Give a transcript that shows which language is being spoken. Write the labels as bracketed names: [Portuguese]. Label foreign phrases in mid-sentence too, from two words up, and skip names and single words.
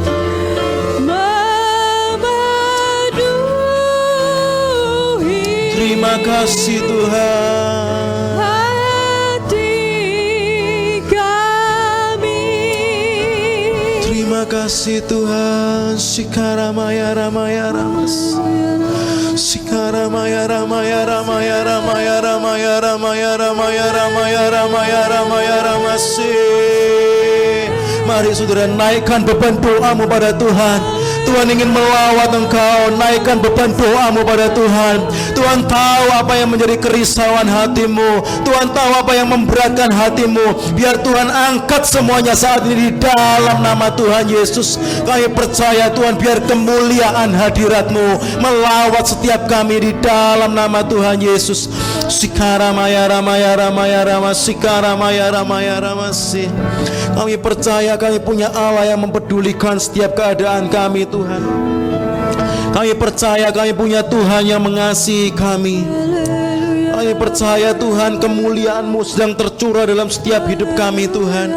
[Indonesian] Terima kasih Tuhan. Hati kami. Terima kasih Tuhan. Sikara maya ramaya ramas. Sikara maya ramaya ramaya ramaya ramaya ramaya ramaya ramaya ramaya ramaya ramasi. Mari saudara, naikkan beban doamu pada Tuhan. Tuhan ingin melawat engkau. Naikkan beban doamu pada Tuhan. Tuhan tahu apa yang menjadi kerisauan hatimu. Tuhan tahu apa yang memberatkan hatimu. Biar Tuhan angkat semuanya saat ini di dalam nama Tuhan Yesus. Kami percaya Tuhan, biar kemuliaan hadirat-Mu melawat setiap kami di dalam nama Tuhan Yesus. Sikara maya ramaya ramaya ramaya. Sikara maya ramaya ramasi. Kami percaya kami punya Allah yang mempedulikan setiap keadaan kami Tuhan. Kami percaya kami punya Tuhan yang mengasihi kami. Kami percaya Tuhan, kemuliaan-Mu sedang tercurah dalam setiap hidup kami Tuhan.